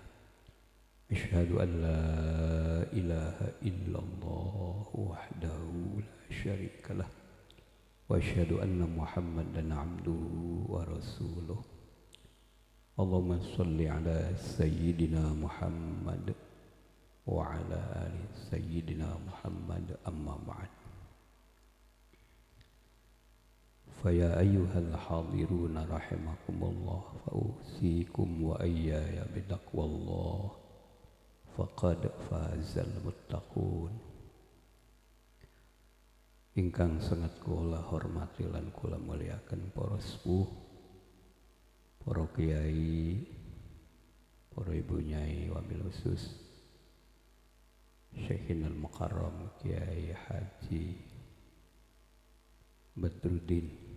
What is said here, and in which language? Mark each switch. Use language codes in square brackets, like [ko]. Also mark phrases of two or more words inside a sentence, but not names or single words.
[ar] أشهد أن لا إله إلا الله وحده لا شريك له وأشهد أن محمدا عبده ورسوله. اللهم صل على سيدنا محمد وعلى آل سيدنا محمد أما بعد. فيا أيها الحاضرون رحمكم الله فأوصيكم وإياي بتقوى الله فقد فاز المتقون. [jv] Ingkang sangat kula hormati lan kula muliakan para sepuh, para kiai, para ibu nyai [ar] وبالخصوص شيخنا المكرم [jv] Kiai Haji Badruddin.